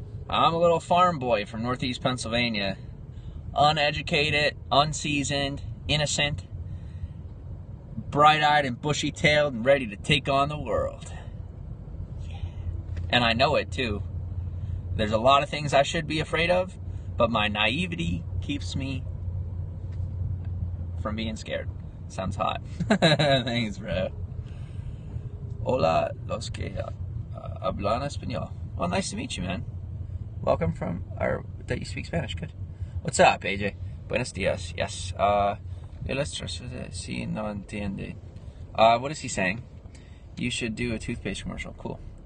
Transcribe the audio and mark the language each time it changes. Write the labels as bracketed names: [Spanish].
[English] I'm a little farm boy from Northeast Pennsylvania. Uneducated, unseasoned, innocent, bright-eyed and bushy-tailed and ready to take on the world. And I know it, too. There's a lot of things I should be afraid of, but my naivety keeps me from being scared. Sounds hot. Thanks, bro. [Spanish] Hola, los que hablan español. [English] Well, nice to meet you, man. Welcome from, or that you speak Spanish. Good. What's up, AJ? [Spanish] Buenos dias. [English] Yes. [Spanish] Si no entiende. [English] What is he saying? You should do a toothpaste commercial. Cool.